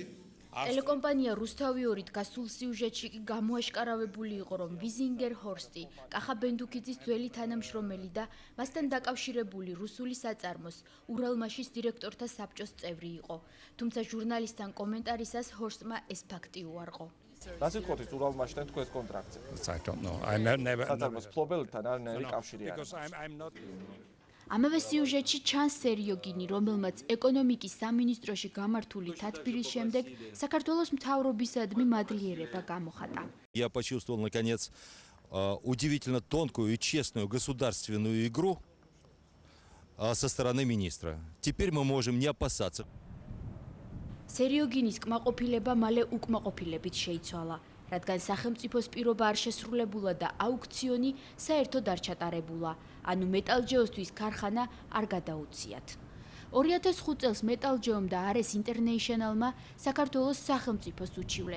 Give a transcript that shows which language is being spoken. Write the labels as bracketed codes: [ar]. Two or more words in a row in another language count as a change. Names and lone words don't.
[ka] ტელეკომპანია რუსთავი 2-ით გასულ სიუჟეტში კი გამოაშკარავებული იყო, რომ ვიზინგერ ჰორსტი კახაბენდუკიძის ძველი თანამშრომელი და მასთან დაკავშირებული რუსული საწარმოს ურალმაშის დირექტორთა საბჭოს წევრი იყო. თუმცა ჟურნალისტთან კომენტარისას ჰორსტმა ეს ფაქტი უარყო. რას იტყოდით ურალმაშთან თქვენს კონტრაქტზე? [en] I don't know. I never [ka] საწარმოს ფლობელთან არანაირი კავშირი არ აქვს. ამავე სიუჟეტში ჩანს სერიოგინი, რომელმაც ეკონომიკის სამინისტროში გამართული თათბირის შემდეგ საქართველოს მთავრობისადმი მადლიერება გამოხატა. [ru] Я почувствовал наконец удивительно тонкую и честную государственную игру со стороны министра. Теперь мы можем не опасаться. [ka] სერიოგინის კმაყოფილება მალე უკმაყოფილებით შეიცვალა, რადგან სახელმწიფოს პირობა არ შესრულებულა და აუქციონი საერთოდ არ ჩატარებულა, ანუ მეტალჯეოსთვის ქარხანა არ გადაუციათ. 2005 წელს მეტალჯეომ და არეს ინტერნეიშნალმა საქართველოს სახელმწიფოს უჩივლეს.